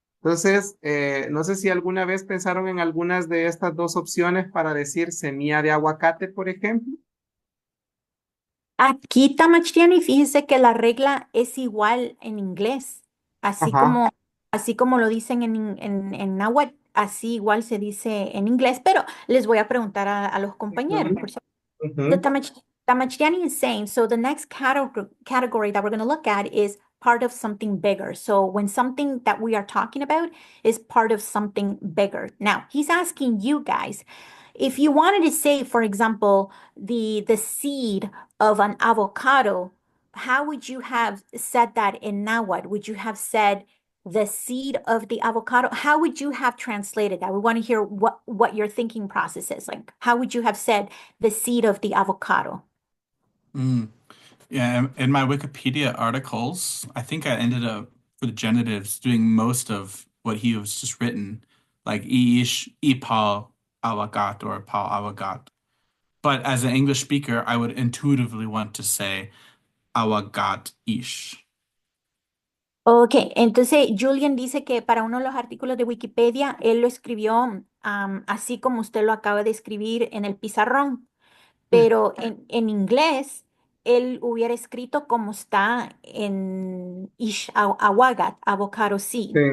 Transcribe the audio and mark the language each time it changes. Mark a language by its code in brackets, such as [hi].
[es] Entonces, no sé si alguna vez pensaron en algunas de estas dos opciones para decir semilla de aguacate, por ejemplo. Aquí, Tamachtiani, fíjese que la regla es igual en inglés, Ajá. así como lo dicen en náhuatl, así igual se dice en inglés, pero les voy a preguntar a los compañeros, Ujú, por si ujú. [en] the Tamachtiani is saying, so the next category that we're going to look at is part of something bigger. So when something that we are talking about is part of something bigger. Now, he's asking you guys, if you wanted to say, for example, the seed of an avocado, how would you have said that in Nahuatl? Would you have said the seed of the avocado? How would you have translated that? We want to hear what your thinking process is. Like, how would you have said the seed of the avocado? Mm. Yeah, in my Wikipedia articles, I think I ended up for the genitives doing most of what he was just written, like ish, ipal, awagat, or pal awagat. But as an English speaker, I would intuitively want to say awagat ish. [es] Ok, entonces Julian dice que para uno de los artículos de Wikipedia, él lo escribió así como usted lo acaba de escribir en el pizarrón, pero en inglés él hubiera escrito como está en Awagat, [en] avocado seed.